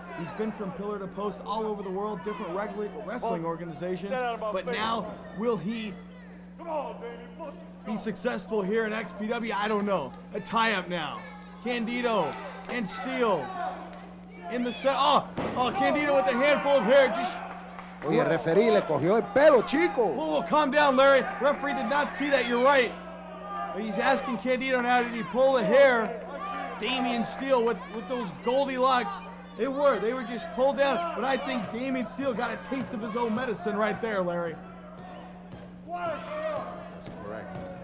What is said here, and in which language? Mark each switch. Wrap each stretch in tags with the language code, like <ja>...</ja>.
<en>He's been from pillar to post all over the world, different wrestling organizations. But now, will he be successful here in XPW? I don't know. A tie-up now. Candido and Steele in the set. Candido with a handful of hair.</en> <es>Oye, referee le cogió el pelo, chico.</es> <en>Whoa, calm down, Larry. Referee did not see that. You're right. But he's asking Candido now, did he pull the hair? Damien Steele with those Goldilocks. They were just pulled down, but I think Damien Steele got a taste of his own medicine right there, Larry. That's correct.</en>